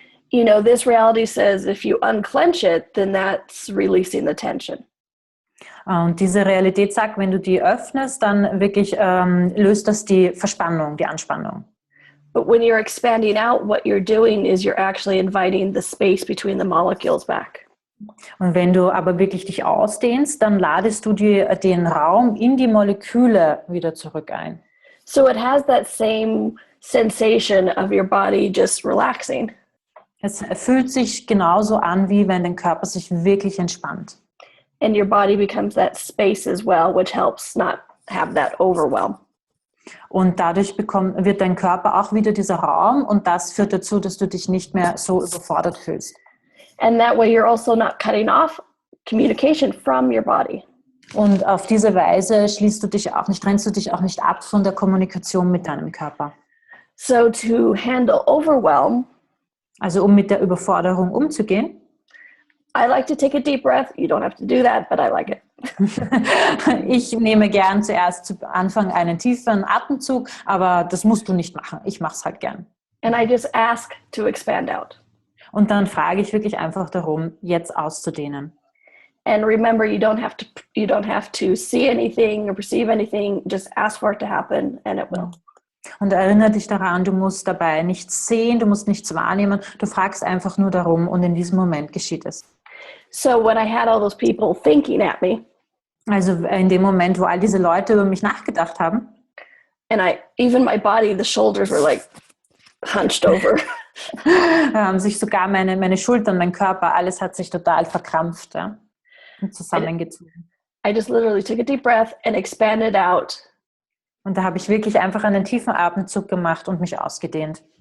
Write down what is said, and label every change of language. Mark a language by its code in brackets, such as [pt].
[en] You know, this reality says if you unclench it, then that's releasing the tension. [de] Und diese Realität sagt, wenn du die öffnest, dann wirklich löst das die Verspannung, die Anspannung. [en] But when you're expanding out, what you're doing is you're actually inviting the space between the molecules back. [de] Und wenn du aber wirklich dich ausdehnst, dann ladest du den Raum in die Moleküle wieder zurück ein. [en] So it has that same sensation of your body just relaxing. [de] Es fühlt sich genauso an, wie wenn dein Körper sich wirklich entspannt. [en] And your body becomes that space as well, which helps not have that overwhelm. [de] Und dadurch wird dein Körper auch wieder dieser Raum und das führt dazu, dass du dich nicht mehr so überfordert fühlst. [en] And that way you're also not cutting off communication from your body. [de] Und auf diese Weise trennst du dich auch nicht ab von der Kommunikation mit deinem Körper. [en] So to handle overwhelm, [de] also um mit der Überforderung umzugehen, [en] I like to take a deep breath. You don't have to do that, but I like it. [de] Ich nehme gern zuerst zu Anfang einen tiefen Atemzug, aber das musst du nicht machen. Ich mache es halt gern. [en] And I just ask to expand out. [de] Und dann frage ich wirklich einfach darum, jetzt auszudehnen. [en] And remember, you don't have to see anything or perceive anything. Just ask for it to happen, and it will. [de] Und erinnere dich daran, du musst dabei nichts sehen, du musst nichts wahrnehmen. Du fragst einfach nur darum und in diesem Moment geschieht es. [en] So when I had all those people thinking at me, [de] also in dem Moment, wo all diese Leute über mich nachgedacht haben, [en] and even my body, the shoulders were like hunched over. [de] Sich sogar meine Schultern, mein Körper, alles hat sich total verkrampft, ja, und zusammengezogen. [en] I just literally took a deep breath and expanded out. [de] Und da habe ich wirklich einfach einen tiefen Atemzug gemacht und mich ausgedehnt.